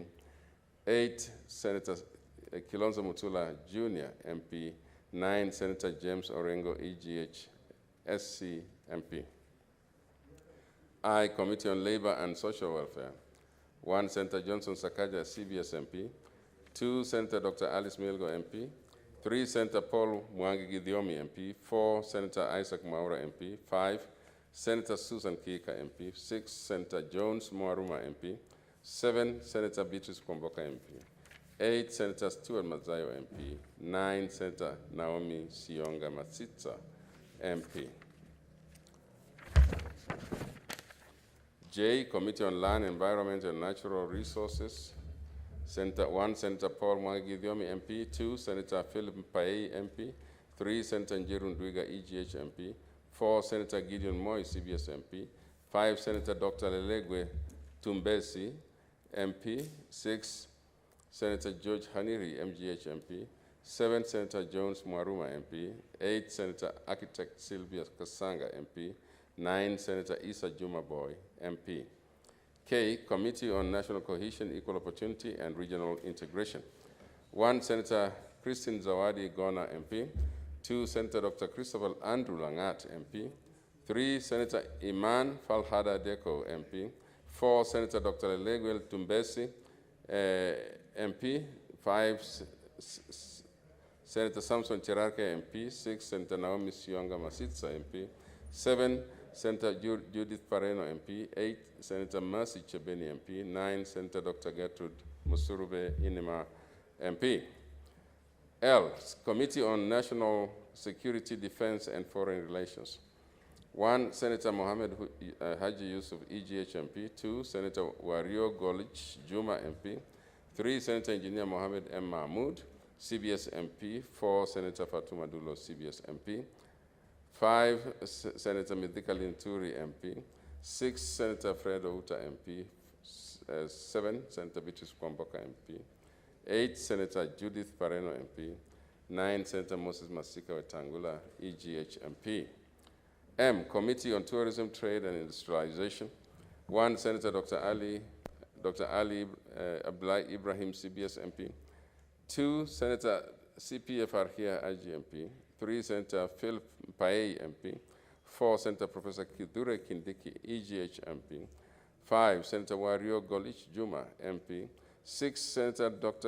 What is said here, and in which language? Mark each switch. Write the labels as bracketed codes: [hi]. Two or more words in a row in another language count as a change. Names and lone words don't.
[en] 8, Senator Kilonzo Mutula Jr., MP. 9, Senator James Orengo, EGH, SC MP. I, Committee on Labor and Social Welfare. 1, Senator Johnson Sakaja, CBS MP. 2, Senator Dr. Alice Milgo, MP. 3, Senator Paul Mwangi Gidiomi, MP. 4, Senator Isaac Maura, MP. 5, Senator Susan Kika, MP. 6, Senator Jones Moaruma, MP. 7, Senator Beatrice Kwamboka, MP. 8, Senator Stuart Mazayo, MP. 9, Senator Naomi Sionga Masitsa, MP. J, Committee on Land, Environment, and Natural Resources. 1, Senator Paul Mwagidiomi, MP. 2, Senator Philip Mpaei, MP. 3, Senator Njiru Ndwiga, EGH, MP. 4, Senator Gideon Moy, CBS, MP. 5, Senator Dr. Lelegwe Tumbesi, MP. 6, Senator George Haniri, MGH, MP. 7, Senator Jones Mwaruma, MP. 8, Senator Architect Sylvia Kasanga, MP. 9, Senator Issa Juma Boy, MP. K, Committee on National Cohesion, Equal Opportunity, and Regional Integration. 1, Senator Christine Zawadi Gona, MP. 2, Senator Dr. Christopher Andrew Langat, MP. 3, Senator Iman Falhada Deko, MP. 4, Senator Dr. Leguel Tumbesi, MP. 5, Senator Samson Cherarke, MP. 6, Senator Naomi Sionga Masitsa, MP. 7, Senator Judith Pareno, MP. 8, Senator Mercy Chebeni, MP. 9, Senator Dr. Gertrude Musurube Inima, MP. L, Committee on National Security, Defense, and Foreign Relations. 1, Senator Mohammed Haji Yusuf, EGH, MP. 2, Senator Wario Golich Juma, MP. 3, Senator Engineer Mohammed M. Mahmoud, CBS, MP. 4, Senator Fatuma Dulo, CBS, MP. 5, Senator Midika Linturi, MP. 6, Senator Fred Outa, MP. 7, Senator Beatrice Kwamboka, MP. 8, Senator Judith Pareno, MP. 9, Senator Moses Masika Wetangula, EGH, MP. M, Committee on Tourism, Trade, and Industrialization. 1, Senator Dr. Ali Abdullah Ibrahim, CBS, MP. 2, Senator CPF Arhia, IGMP. 3, Senator Philip Mpaei, MP. 4, Senator Professor Kidure Kindiki, EGH, MP. 5, Senator Wario Golich Juma, MP. 6, Senator Dr.